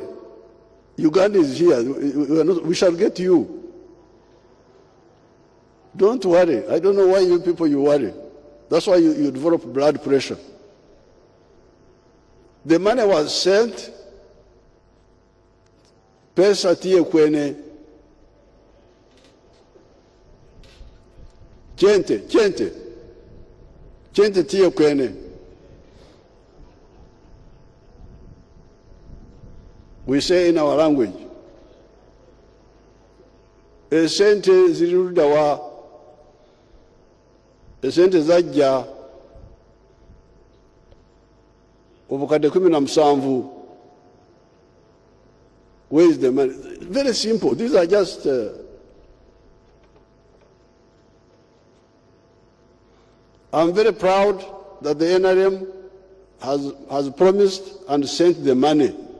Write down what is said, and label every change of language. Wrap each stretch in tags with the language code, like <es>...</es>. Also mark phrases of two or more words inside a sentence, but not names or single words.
<en>Uganda is here. We shall get you. Don't worry. I don't know why you people worry. That's why you develop blood pressure. The money was sent.</en> <ach>Pesa tie kwene. Chente tie kwene.</ach> <en>We say in our language,</en> <lg>esente zirirudawa, esente zajja, obukadde 17.</lg> <en>Where is the money? Very simple. These are just I'm very proud that the NRM has promised and sent the money.</en>